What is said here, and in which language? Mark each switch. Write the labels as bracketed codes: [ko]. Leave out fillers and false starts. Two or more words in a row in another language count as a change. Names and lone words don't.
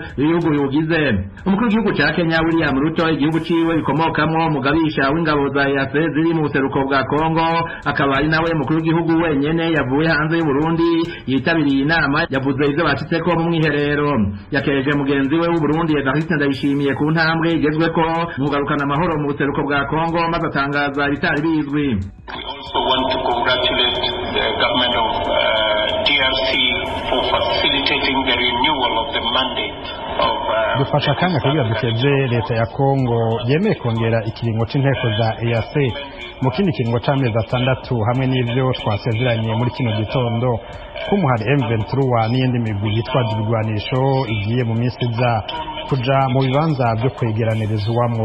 [rn] Umukuru w'igihugu ca Kenya William Ruto igihugu ciwe bikomoka akomokamwo umugabisha w'ingabo za EAC ziri mu buseruko bwa Kongo, akaba ari nawe mukuru w'igihugu wenyene yavuye hanze y'u Burundi yitabiriye inama, yavuze ivyo bacitseko mu mwiherero. Yakeje mugenzi we w'u Burundi Evariste Ndayishimiye ku ntambwe igezweko mu kugarukana amahoro mu buseruko bwa Kongo, maze atangaza ibitari bizwi. [en] We also want to congratulate the government of DRC for facilitating the renewal of the mandate of [rn] dufasha akanya kugira dukeze leta ya Kongo yemeye kongera ikiringo c'inteko za EAC mu kindi kiringo c'amezi 6 hamwe n'ivyo twasezeranye muri kino gitondo kumuhari M23 n'iyindi migwi yitwa ibigwanisho igiye mu minsi iza kuja mu bibanza byo kwegeranirizwamwo.